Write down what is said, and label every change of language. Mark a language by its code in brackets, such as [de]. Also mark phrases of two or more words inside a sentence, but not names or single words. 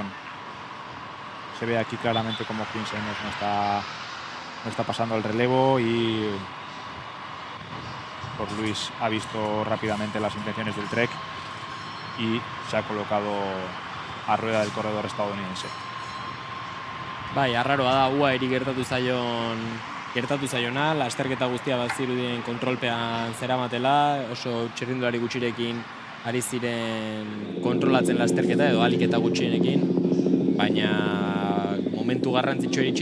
[es] Se ve aquí claramente cómo Queen Simons no está pasando el relevo, y por Luis ha visto rápidamente las intenciones del Trek y se ha colocado a rueda del corredor estadounidense. [eu] Arraroa da, UAE-eri gertatu zaiona, lasterketa guztia bat zirudien kontrolpean zeramatela, oso txirrindulari gutxirekin ari ziren kontrolatzen lasterketa edo ahalik eta gutxienekin, baina momentu garrantzitsu iritsi